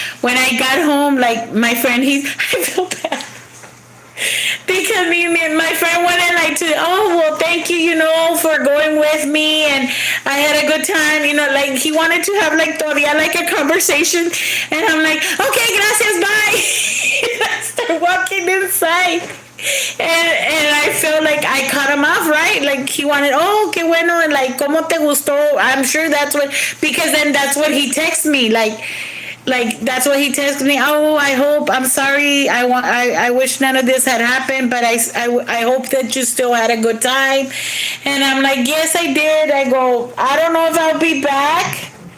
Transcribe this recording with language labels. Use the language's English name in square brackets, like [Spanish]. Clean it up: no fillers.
[English] When I got home, like my friend, I feel bad because my friend wanted like to, oh, well, thank you, for going with me, and I had a good time, like he wanted to have like [Spanish] todavía [English] like a conversation, and I'm like, okay, gracias, bye. And I start walking inside. And I felt like I cut him off, right? Like he wanted, oh, [Spanish] qué bueno, [English] and like, [Spanish] ¿cómo te gustó? [English] I'm sure that's what, because then that's what he texted me, like that's what he texted me. Oh, I hope, I'm sorry, I wish none of this had happened, but I hope that you still had a good time. And I'm like, yes, I did. I go, I don't know if I'll be back.